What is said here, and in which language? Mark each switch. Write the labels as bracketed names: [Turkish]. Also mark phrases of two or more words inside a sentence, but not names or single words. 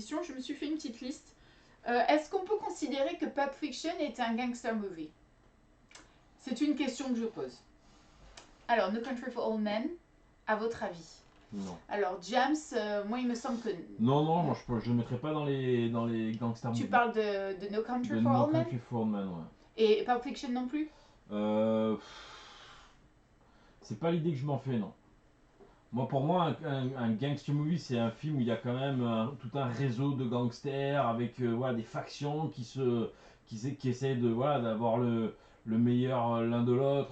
[French] Je me suis fait une petite liste. Est-ce qu'on peut considérer que Pulp Fiction est un [English] gangster movie? [French] C'est une question que je pose. Alors, No Country for Old Men, à votre avis? Non. Alors, James, moi, il me semble que... Non, moi, je ne le mettrais pas dans les [English] gangsters movies. [French] Tu parles de No Country for Old Men? No Country for Old Men, ouais. Et Pulp Fiction non plus? C'est pas l'idée que je m'en fais, non. Pour moi, un [English] gangster movie, [French] c'est un film où il y a quand même tout un réseau de gangsters avec voilà, des factions qui essaient d'avoir le meilleur l'un de l'autre.